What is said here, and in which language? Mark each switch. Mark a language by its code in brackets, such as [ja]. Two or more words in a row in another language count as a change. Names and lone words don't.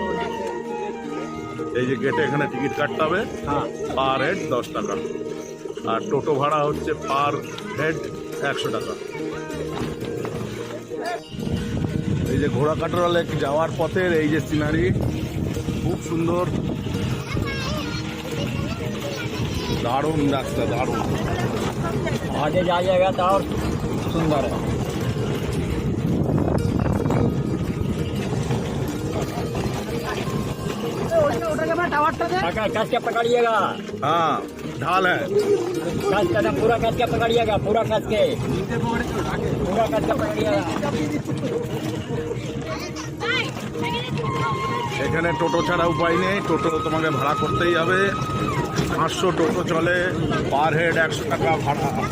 [bn] এই যে গেটে এখানে টিকিট কাটতে হবে, [en] per head [bn] 10 টাকা, আর টোটো ভাড়া হচ্ছে [en] per head [bn] 100 টাকা। এই যে ঘোড়াকাটা লেক যাওয়ার পথের এই যে সিনারি, খুব সুন্দর, দারুণ রাস্তা, দারুণ। [hi] आगे जाइएगा तो और सुंदर है। कस के पकड़िएगा। हाँ, ढाल है। कस कदम पूरा कस के पकड़िएगा, पूरा कस के पकड़िएगा। [bn] এখানে টোটো ছাড়া উপায় নেই, টোটো তোমাকে ভাড়া করতেই হবে। 500 টোটো চলে, [en] per head [bn] 100 টাকা ভাড়া।